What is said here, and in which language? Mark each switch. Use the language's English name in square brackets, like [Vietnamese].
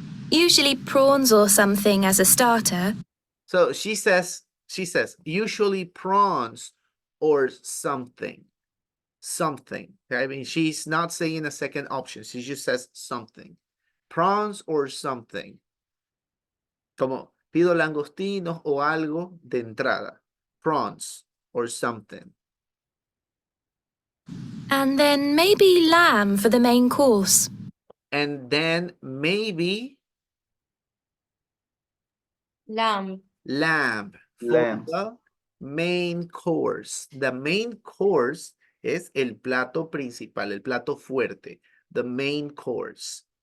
[English] Usually prawns or something as a starter. So she says, usually prawns or something. Something. I mean, she's not saying a second option. She just says something. Prawns or something. [Spanish] Como pido langostinos o algo de entrada. [English] Prawns or something. And then maybe lamb for the main course. And then maybe Lamb. lamb for Lamb. the main course. The main course [Spanish] es el plato principal, el plato fuerte, [English] the main course.